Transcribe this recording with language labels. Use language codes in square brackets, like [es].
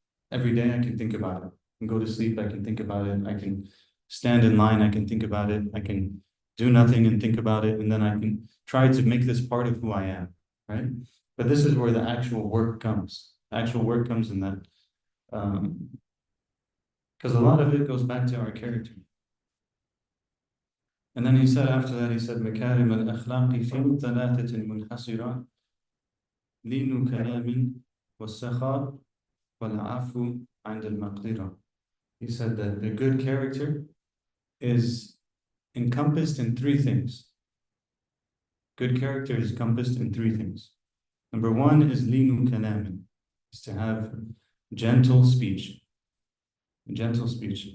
[en] Every day I can think about it. I can go to sleep, I can think about it. I can stand in line, I can think about it. I can do nothing and think about it. And then I can try to make this part of who I am, right? But this is where the actual work comes. The actual work comes in that. Because a lot of it goes back to our character. And then he said after that, he said, [ar] مكارم الأخلاق في ثلاثة منحصرة لين كلام والسخاء والعفو عند المقدرة. [en] He said that the good character is encompassed in three things. Good character is encompassed in three things. Number one is linu kalamin, is to have gentle speech. Gentle speech.